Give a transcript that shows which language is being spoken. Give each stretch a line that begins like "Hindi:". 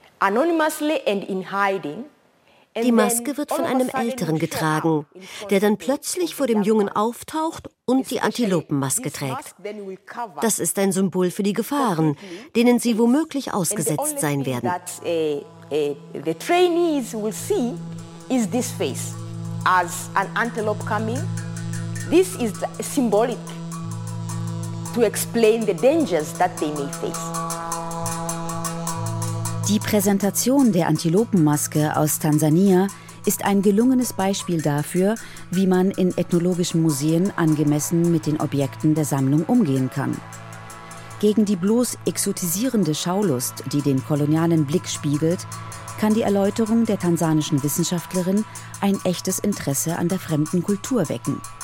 German: Die Maske wird von einem Älteren getragen, der dann plötzlich vor dem Jungen auftaucht und die Antilopenmaske trägt. Das ist ein Symbol für die Gefahren, denen sie womöglich ausgesetzt sein werden.
English: The trainees will see is this face as an antelope coming. This is symbolic to explain the dangers that they may face.
German: Die Präsentation der Antilopenmaske aus Tansania ist ein gelungenes Beispiel dafür, wie man in ethnologischen Museen angemessen mit den Objekten der Sammlung umgehen kann. Gegen die bloß exotisierende Schaulust, die den kolonialen Blick spiegelt, kann die Erläuterung der tansanischen Wissenschaftlerin ein echtes Interesse an der fremden Kultur wecken.